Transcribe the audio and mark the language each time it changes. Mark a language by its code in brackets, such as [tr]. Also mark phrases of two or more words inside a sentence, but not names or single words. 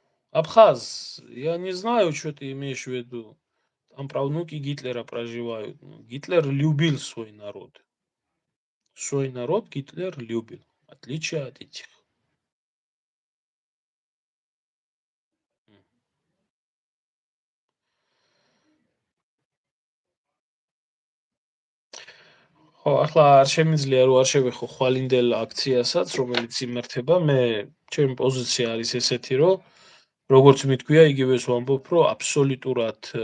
[ru] Абхаз, я не знаю, что ты имеешь в виду. Там правнуки Гитлера проживают. Гитлер любил свой народ. Свой народ Гитлер любил. В отличие от этих. [ka] ხო, ახლა არ შემიძლია რომ არ შევეხო ხვალინდელ აქციასაც, რომელიც იმართება, მე ჩემი პოზიცია არის ესეთი, რომ როგორც მითქვია, იგივეს ვამბობ, რომ აბსოლუტურად